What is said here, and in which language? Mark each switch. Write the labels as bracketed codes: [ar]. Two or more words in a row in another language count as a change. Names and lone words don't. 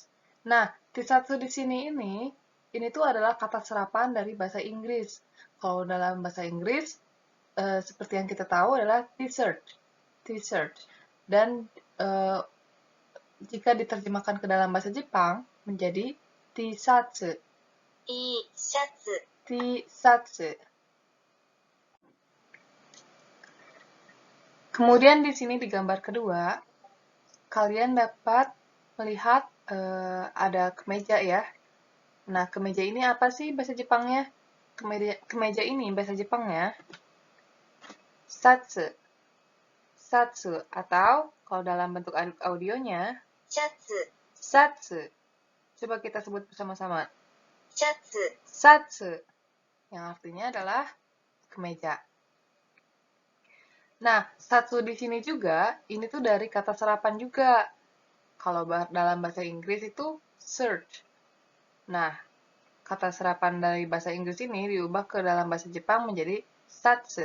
[id] Nah, tisatsu di sini ini tuh adalah kata serapan dari bahasa Inggris. Kalau dalam bahasa Inggris, seperti yang kita tahu adalah [en] t-shirt, t-shirt. [id] Dan jika diterjemahkan ke dalam bahasa Jepang menjadi tisatsu, [ja] いいシャツ、 [id] tisatsu. Kemudian di sini di gambar kedua, kalian dapat melihat ada kemeja ya. Nah, kemeja ini apa sih bahasa Jepangnya? Kemeja ini bahasa Jepangnya satsu. Satsu atau kalau dalam bentuk audionya [ja] シャツ、 [id] satsu. Coba kita sebut bersama-sama. [ja] シャツ、 [id] Satsu. Yang artinya adalah kemeja. Nah, satsu di sini juga, ini tuh dari kata serapan juga. Kalau dalam bahasa Inggris itu search. Nah, kata serapan dari bahasa Inggris ini diubah ke dalam bahasa Jepang menjadi satsu.